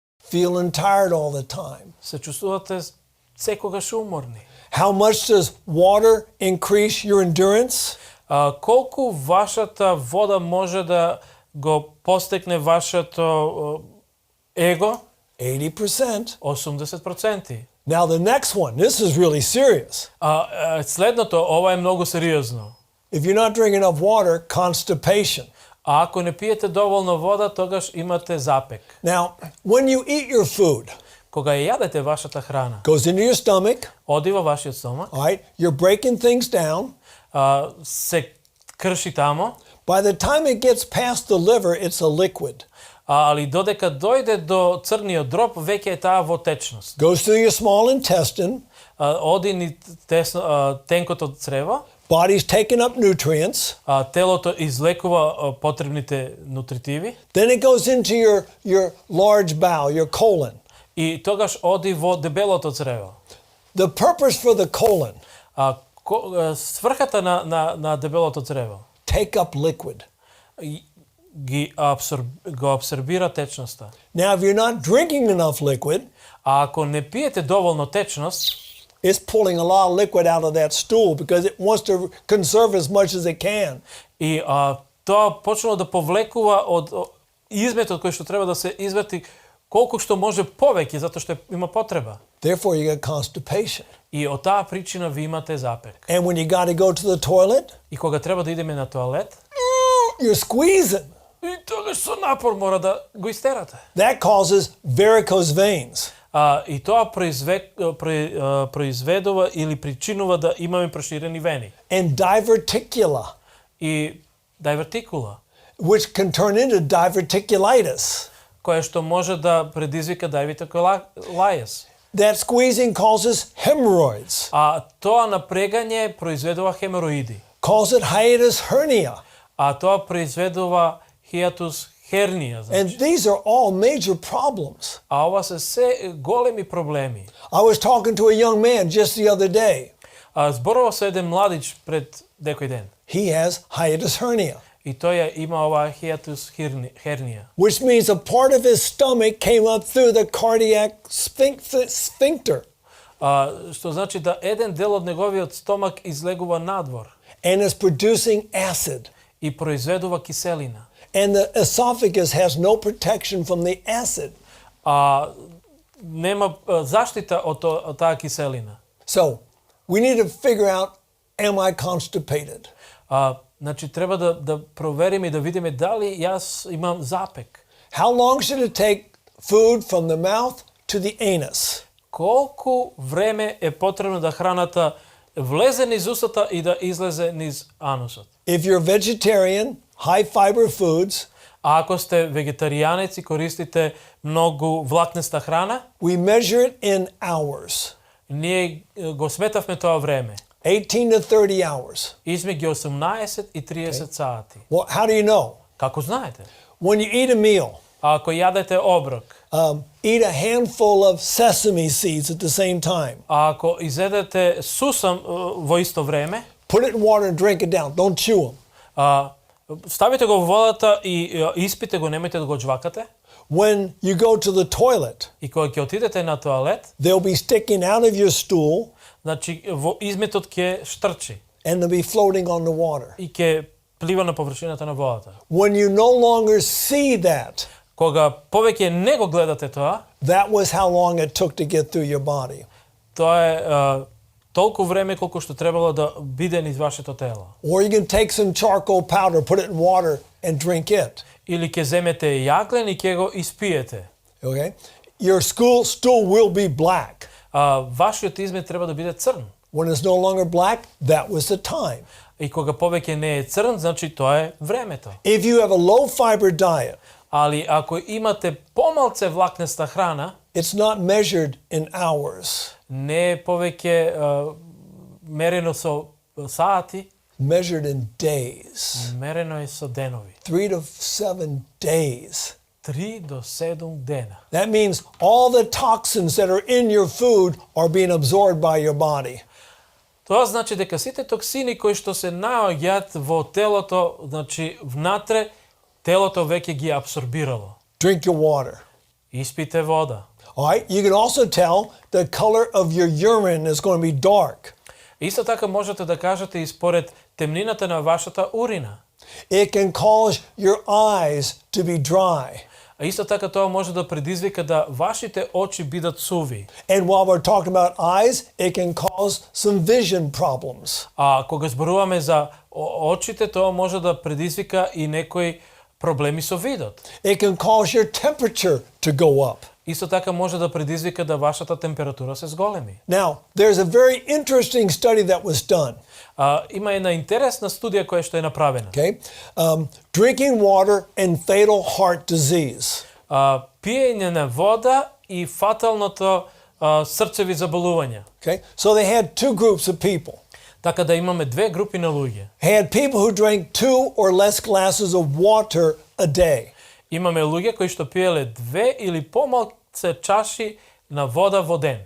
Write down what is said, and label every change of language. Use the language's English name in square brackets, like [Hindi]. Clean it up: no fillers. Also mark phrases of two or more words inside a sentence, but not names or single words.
[English] feeling tired all the time. [Macedonian] Се чувствувате секогаш уморни. [English] How much does water increase your endurance? [Macedonian] Колку вашата вода може да го постигне вашето его? [English] 80%. [Macedonian] 80%. [English] Now the next one, this is really serious. [Macedonian] Следното, ова е многу сериозно. [English] If you're not drinking enough water, constipation. [Macedonian] А ако не пиете доволно вода, тогаш имате запек. [English] Now, when you eat your food, [Macedonian] Кога ја јадете вашата храна, [English] goes into your stomach, [Macedonian] оди во вашиот стомак, [English] all right? You're breaking things down. [Macedonian] се крши тамо, [English] By the time it gets past the liver, it's a liquid. [Macedonian] али додека дојде до црниот дроб, веќе е таа во течност. [English] Goes through your small intestine. [Macedonian] Оди ни тенкото црево, [English] Body's taking up nutrients. [Macedonian] телото излекува потребните нутритиви [English] Then it goes into your large bowel, your colon. [Macedonian] и тогаш оди во дебелото црево. [English] The purpose for the colon, [Macedonian] Сврхата на дебелото црево [English] take up liquid. [Macedonian] го абсорбира течноста. [English] Now, if you're not drinking enough liquid, [Macedonian] А ако не пиете доволно течност, [English] it's pulling a lot of liquid out of that stool because it wants to conserve as much as it can. [Macedonian] и тоа почнува да повлекува од изметот кој што треба да се извети колку што може повеќе, затоа што има потреба. [English] Therefore, you get constipation. [Macedonian] И од таа причина ви имате запек. [English] And when you got to go to the toilet, [Macedonian] И кога треба да идеме на тоалет, [English] you're squeezing. [Macedonian] и тогаш со напор мора да го истерате. [English] That causes varicose veins. [Macedonian] И тоа произведува или причинува да имаме проширени вени. [English] And diverticula, [Macedonian] И дивертикула, [English] which can turn into diverticulitis. [Macedonian] која што може да предизвика дивертикулајез. [English] That squeezing causes hemorrhoids, [Macedonian] Тоа напрегање произведува хемороиди. [English] causes it hiatus hernia. [Macedonian] Тоа произведува хиатус хернија. [English] And these are all major problems. [Macedonian] Ова се се големи проблеми. [English] I was talking to a young man just the other day. [Macedonian] Зборував со еден младич пред некој ден. [English] He has hiatus hernia, [Macedonian] И тој ја има ова хиатус хернија. [English] which means a part of his stomach came up through the cardiac sphincter [Macedonian] Што значи да еден дел од неговиот стомак излегува надвор [English] and is producing acid. [Macedonian] и произведува киселина. [English] And the esophagus has no protection from the acid. [Macedonian] Нема заштита од таа киселина. [English] So, we need to figure out, am I constipated? [Macedonian] Значи треба да провериме и да видиме дали јас имам запек. [English] How long should it take food from the mouth to the anus? [Macedonian] Колку време е потребно да храната влезе низ устата и да излезе низ анусот? [English] If you're vegetarian, high fiber foods, [Macedonian] Ако сте вегетаријанец и користите многу влакнеста храна, [English] we measure it in hours. [Macedonian] ние го сметавме тоа време. [English] 18 to 30 hours. [Macedonian] Измеѓу 18 и 30 сати. [English] Well, how do you know? [Macedonian] Како знаете? [English] When you eat a meal, [Macedonian] Ако јадете оброк, [English] eat a handful of sesame seeds at the same time. [Macedonian] ако изедете сусам во исто време, [English] Put it in water and drink it down. Don't chew them. [Macedonian] ставите го во водата и испите го, немојте да го џвакате. [English] When you go to the toilet, [Macedonian] И кога ќе отидете на тоалет, [English] they'll be sticking out of your stool [Macedonian] значи во изметот ќе штрчи [English] and they'll be floating on the water. [Macedonian] и ќе плива на површината на водата. [English] When you no longer see that, [Macedonian] Кога повеќе не го гледате тоа, [English] that was how long it took to get through your body. [Macedonian] тоа е толку време колку што требало да биде низ вашето тело. [English] Or you can take some charcoal powder, put it in water and drink it. [Macedonian] Или ќе земете јаглен и ќе го испиете. [English] Okay? Your stool will be black. [Macedonian] Вашиот измет треба да биде црн. [English] When it's no longer black, that was the time. [Macedonian] И кога повеќе не е црн, значи тоа е времето. [English] If you have a low fiber diet, [Macedonian] Али ако имате помалце влакнеста храна, [English] it's not measured in hours, [Macedonian] не е повеќе мерено со сати, [English] measured in days. [Macedonian] мерено е со денови. [English] 3 to 7 days. [Macedonian] 3 до 7 дена. [English] That means all the toxins that are in your food are being absorbed by your body. [Macedonian] Тоа значи дека сите токсини кои што се наоѓаат во телото, значи внатре, телото веќе ги абсорбирало. [English] Drink your water. [Macedonian] Испите вода. [English] All right, you can also tell the color of your urine is going to be dark. [Macedonian] Исто така можете да кажете и според темнината на вашата урина. [English] It can cause your eyes to be dry. [Macedonian] А исто така тоа може да предизвика да вашите очи бидат суви. [English] And while we're talking about eyes, it can cause some vision problems. [Macedonian] А кога зборуваме за очите, тоа може да предизвика и некои проблеми со видот. [English] It can cause your temperature to go up. [Macedonian] Исто така може да предизвика да вашата температура се зголеми. [English] Now, there's a very interesting study that was done. [Macedonian] Има една интересна студија која што е направена. [English] Okay, drinking water and fatal heart disease. [Macedonian] Пиење на вода и фаталното срцеви заболувања. [English] Okay, so they had two groups of people. [Macedonian] Така да имаме две групи на луѓе. [English] Had people who drank 2 or less glasses of water a day. [Macedonian] Имаме луѓе кои што пиеле 2 или помалце чаши на вода во ден.